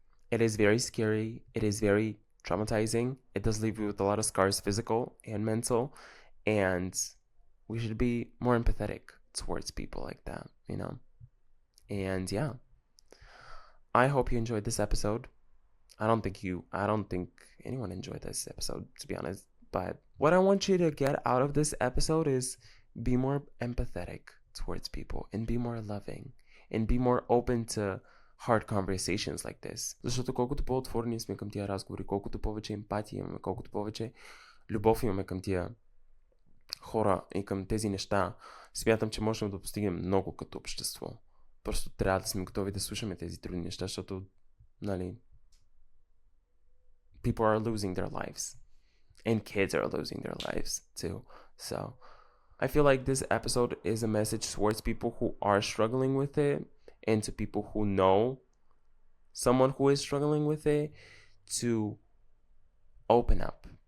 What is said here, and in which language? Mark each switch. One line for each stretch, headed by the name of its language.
English: It is very scary. It is very traumatizing. It does leave you with a lot of scars, physical and mental, and we should be more empathetic towards people like that, And yeah, I hope you enjoyed this episode. I don't think anyone enjoyed this episode, to be honest. But what I want you to get out of this episode is be more empathetic towards people and be more loving and be more open to hard conversations like this.
Bulgarian: Защото колкото по-отворени сме към тия разговори, колкото повече емпатия имаме, колкото повече любов имаме към тия хора и към тези неща, смятам, че можем да постигнем много като общество. Просто трябва да сме готови да слушаме тези трудни неща, защото,
English: people are losing their lives. And kids are losing their lives too. So I feel like this episode is a message towards people who are struggling with it, and to people who know someone who is struggling with it, to open up.